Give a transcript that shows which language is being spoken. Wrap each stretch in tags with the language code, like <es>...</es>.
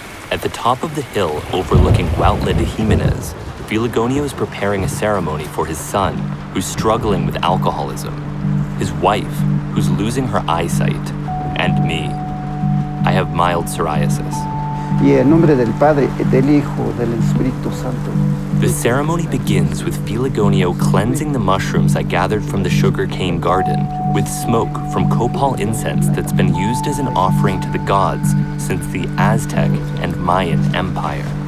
<en>At the top of the hill overlooking Huautla de Jimenez, Filagonio is preparing a ceremony for his son, who's struggling with alcoholism, his wife, who's losing her eyesight, and me. I have mild psoriasis.</en> <es>Y en nombre del Padre, del Hijo, del Espíritu Santo.</es> <en>The ceremony begins with Filagonio cleansing the mushrooms I gathered from the sugarcane garden with smoke from copal incense that's been used as an offering to the gods since the Aztec and Mayan Empire.</en>